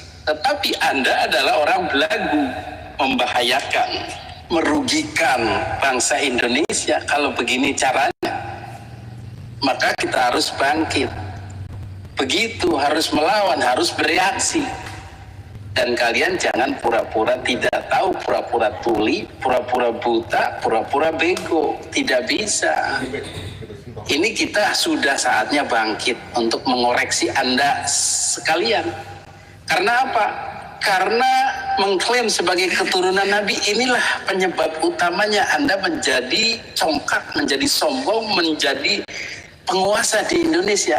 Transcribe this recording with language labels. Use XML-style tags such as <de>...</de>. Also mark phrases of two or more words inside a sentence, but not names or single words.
<id>Tetapi Anda adalah orang belagu, membahayakan, merugikan bangsa Indonesia kalau begini caranya. Maka kita harus bangkit. Begitu, harus melawan, harus bereaksi. Dan kalian jangan pura-pura tidak tahu, pura-pura tuli, pura-pura buta, pura-pura bego. Tidak bisa. Ini kita sudah saatnya bangkit untuk mengoreksi Anda sekalian. Karena apa? Karena mengklaim sebagai keturunan Nabi inilah penyebab utamanya Anda menjadi congkak, menjadi sombong, menjadi penguasa di Indonesia.</id>